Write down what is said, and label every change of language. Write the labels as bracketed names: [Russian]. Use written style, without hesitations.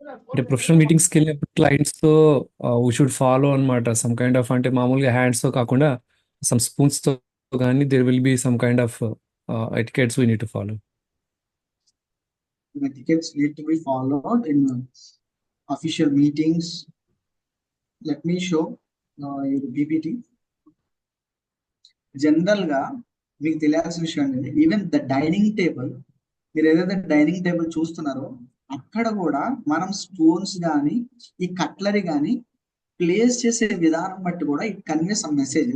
[Telugu] అంటే ప్రొఫెషనల్ మీటింగ్స్కి వెళ్ళినప్పుడు క్లయింట్స్తో [English] we should follow అనమాట some kind of, [Telugu] అంటే మామూలుగా హ్యాండ్స్తో కాకుండా [English] Some స్పూన్స్తో కానీ there will be some kind of etiquettes we need to follow. Etiquettes need to be followed in official meetings. Let me show your PPT. [Telugu] General గా మీకు తెలియాల్సిన విషయం ఏంటంటే, ఈవెన్ ద డైనింగ్ టేబుల్, మీరు ఏదైతే డైనింగ్ టేబుల్ చూస్తున్నారో అక్కడ కూడా మనం స్పూన్స్ కానీ ఈ కట్లరీ కానీ ప్లేస్ చేసే విధానం బట్టి కూడా [English] It convey some message.